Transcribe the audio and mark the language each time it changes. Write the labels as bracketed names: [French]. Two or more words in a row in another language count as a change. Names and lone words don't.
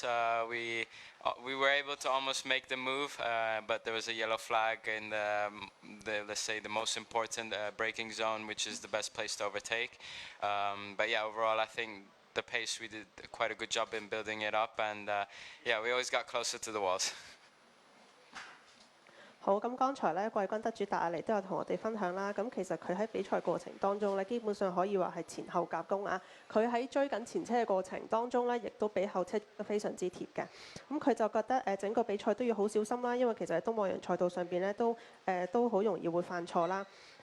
[English] We were able to almost make the move, but there was a yellow flag in the let's say, the most important braking zone, which is the best place to overtake. But yeah, overall, I think the pace, we did quite a good job in building it up, and yeah, we always got closer to the walls. [Cantonese] 好，咁剛才咧季軍得主達亞尼都有同我哋分享啦。咁其實佢喺比賽過程當中咧，基本上可以話係前後夾攻啊。佢喺追緊前車嘅過程當中咧，亦都比後車得非常之貼嘅。咁佢就覺得整個比賽都要好小心啦，因為其實喺東望洋賽道上邊咧都好容易會犯錯啦。